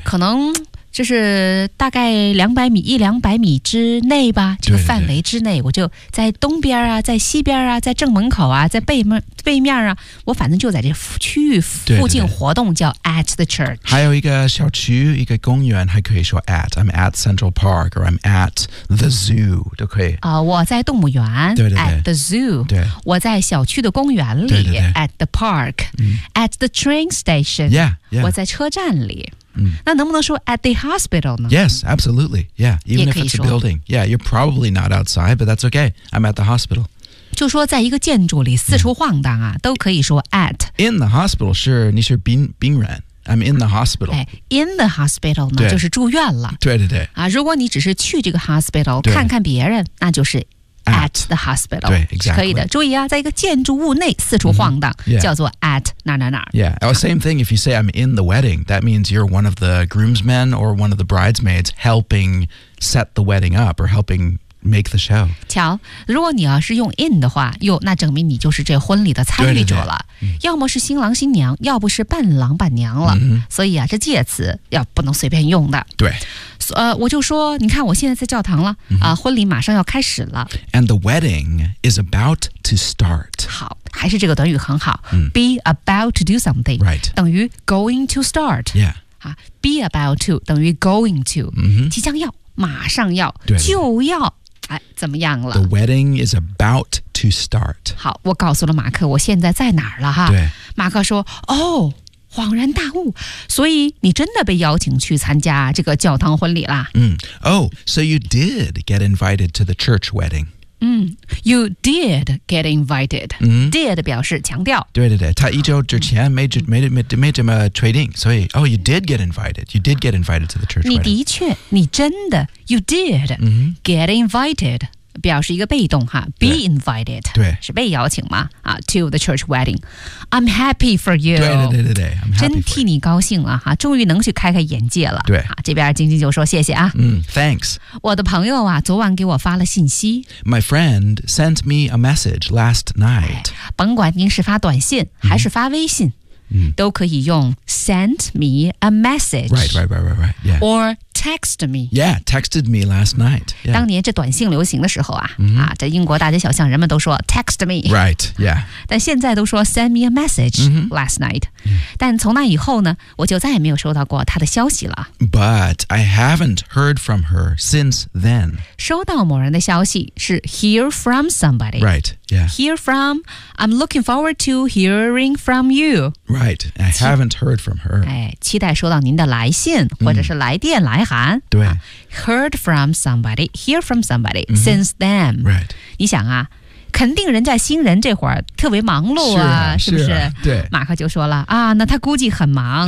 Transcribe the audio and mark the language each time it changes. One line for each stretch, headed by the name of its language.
Chinese: 可能就是大概一两百米之内吧，这个范围之内，对对对，我就在东边啊，在西边啊，在正门口啊，在背面啊，我反正就在这区域附近活动，对对对，叫
English: at the church。
Chinese: 还有一个小区，一个公园，还可以说 at。
English: I'm at Central Park or I'm at the zoo
Chinese: 都可以。啊、我在动物园，对对对
English: ，at the zoo。
Chinese: 对，我在小区的公园里，对对对，at the park、嗯。
English: at the train station。 Yeah, yeah。
Chinese: 我在车站里。嗯、那能不能说
English: at the hospital
Chinese: 呢？
English: Yes, absolutely. Yeah, even if it's a building. Yeah, you're probably not outside, but that's okay. I'm at the hospital.
Chinese: 就说在一个建筑里四处晃荡啊、嗯、都可以说 at.
English: In the hospital, sure,
Chinese: 你是病人。
English: I'm in the hospital. In the hospital
Chinese: 呢就是住院了。对对对。啊，如果你只是去这个 hospital, 看看别人，那就是
English: at the hospital.
Chinese: 对
English: exactly.
Chinese: 可以的，注意啊，在一个建筑物内四处晃荡、
English: mm-hmm. yeah.
Chinese: 叫做 at 哪哪哪。
English: Yeah, oh, same thing if you say I'm in the wedding, that means you're one of the groomsmen or one of the bridesmaids helping set the wedding up or helping make the show.
Chinese: 瞧，如果你要是用 in 的话，哟，那证明你就是这婚礼的参与者了，对对对、嗯、要么是新郎新娘，要不是伴郎伴娘了、 mm-hmm. 所以啊，这介词要不能随便用的。对，我就说你看我现在在教堂了、 mm-hmm. 婚礼马上要开始了。
English: And the wedding is about to start.
Chinese: 好，还是这个短语很好、 mm.
English: Be about to do something、 right.
Chinese: 等于
English: going to start、 yeah. 啊、Be about to
Chinese: 等于
English: going to、 mm-hmm.
Chinese: 即将要，马上要，对对，就要、哎、怎么样了。
English: The wedding is about to start.
Chinese: 好，我告诉了马克我现在在哪儿了哈。对，马克说哦，恍然大悟，所以你真的被邀请去参加这个教堂婚礼啦。
English: 嗯、oh, so you did get invited to the church wedding. 嗯 you did get invited.、 Mm-hmm.
Chinese: did 表示强调。对对对，他一周之前没这么确定，所以
English: oh, you did get invited. You did get invited to the church wedding.
Chinese: 你的确，你真的
English: you did、 mm-hmm. get invited.
Chinese: 表示一个被动哈
English: ，be invited，
Chinese: 对，是被邀请嘛？啊
English: ，to the church wedding， I'm happy for you，
Chinese: 对对对对对，真替你高兴了哈，终于能去开开眼界了。对，啊、这边晶晶就说谢谢啊，
English: 嗯 ，thanks。
Chinese: 我的朋友啊，昨晚给我发了信息
English: ，My friend sent me a message last night、哎。
Chinese: 甭管您是发短信还是发微信。 Mm-hmm. 嗯、都可以用
English: send me a message. Right, right, right, right, right.、Yeah. Or text me. Yeah, texted me last night.、Yeah.
Chinese: 当年这短信流行的时候啊、 mm-hmm. 啊，在英国大街小巷，人们都说
English: text me. Right, yeah.
Chinese: 但现在都说
English: send me a message、 mm-hmm. last night.、 Yeah.
Chinese: 但从那以后呢，我就再也没有收到过他的消息了。
English: But I haven't heard from her since then.
Chinese: 收到某人的消息是
English: hear from somebody. Right, yeah. Hear from, I'm looking forward to hearing from you. Right. Right, I haven't heard from her.
Chinese: 哎，期待收到您的来信或者是来电来函。嗯、对、啊、
English: ，heard from somebody, hear from somebody、嗯、 since then. Right.
Chinese: 你想啊，肯定人家新人这会儿特别忙碌啊，是不是？对，马克就说了啊，那他估计很忙。